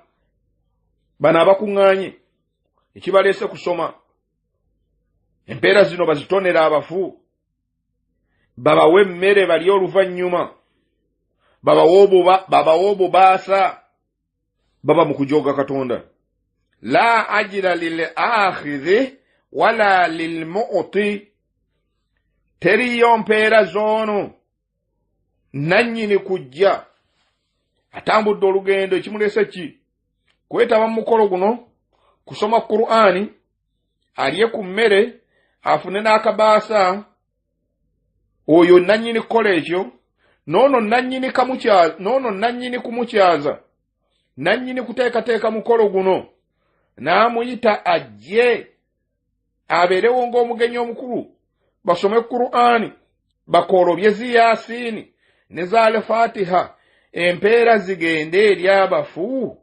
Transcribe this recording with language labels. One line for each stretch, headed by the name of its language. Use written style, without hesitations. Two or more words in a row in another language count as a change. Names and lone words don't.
Ganda: Bano abakuŋŋaanye ekibaleese kusoma empeera zino bazitonera abafu, babawe emmere balye oluvannyuma, babawe obubaasa, baba mu kujooga Katonda.
Arabic: لا أجر للآخذ ولا للمعطي,
Ganda: teriyo mpeera zoono nannyini kujja atambudde olugendo ekimuleese ki kwetaba mu mukolo guno kusoma Qur'ani, alye ku mmere, afune n'akabaasa, oyo nannyini kukola ekyo, noono nannyini kumukyaza, nannyini kuteekateeka mukolo guno n'amuyita ajje abeerewo ng'omugenyi omukulu, basome Qur'ani, bakoolobye zi Yaasiini ne za Al-Fatiha, empeera zigende eri abafu.